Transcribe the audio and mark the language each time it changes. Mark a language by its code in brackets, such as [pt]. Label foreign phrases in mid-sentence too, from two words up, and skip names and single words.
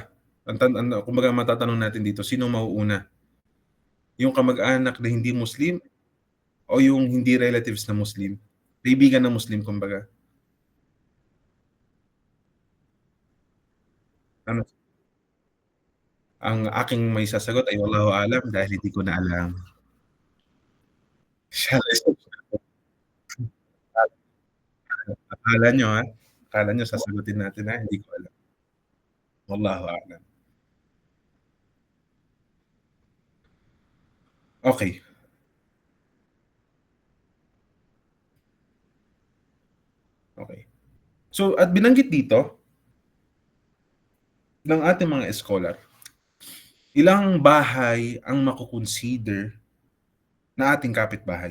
[tl] Kumbaga matatanong natin dito, sinong mauuna? Yung kamag-anak na hindi Muslim o yung hindi relatives na Muslim? Kaibigan na Muslim kumbaga. Ano, ang aking maisasagot ay [ar] والله أعلم [tl] dahil hindi ko na alam. Siya akala niyo, akala niyo sasagutin natin na hindi ko alam. [ar] والله أعلم. [tl] Okey, okey. So at binanggit dito ng ating mga scholar, ilang bahay ang mako-consider na ating kapitbahay?